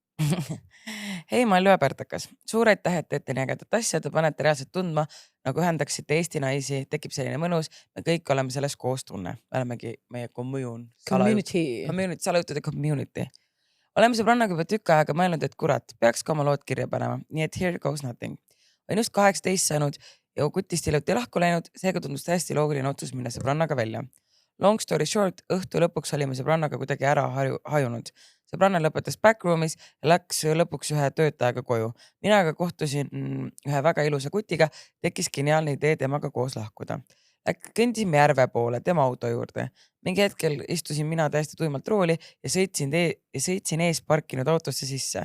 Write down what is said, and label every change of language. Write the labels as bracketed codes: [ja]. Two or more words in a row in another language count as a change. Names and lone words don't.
[et] Hei, ma olen Lööpärtakas. Suur aitäh, et teete nii ägedat asja, te panete reaalselt tundma, nagu ühendaksite Eesti naisi, tekib selline mõnus, me kõik oleme selles koos tunne. Olemegi meie salajutude community. Oleme sõbrannaga juba tükk aega mõelnud, et kurat, peaks ka oma lood kirja panema, nii et [en] here goes nothing. [et] Olen just 18 saanud ja kutist hiljuti lahku läinud, seega tundus täiesti loogiline otsus minna sõbrannaga välja. [en] Long story short, [et] õhtu lõpuks olime sõbrannaga kuidagi ära hajunud. Sõbranna lõpetas backroomis ja läks lõpuks ühe töötajaga koju. Mina aga kohtusin ühe väga ilusa kutiga, tekkis geniaalne idee temaga koos lahkuda. Kõndisime järve poole, tema auto juurde. Mingi hetkel istusin mina täiesti tuimalt rooli ja sõitsin ees parkinud autosse sisse.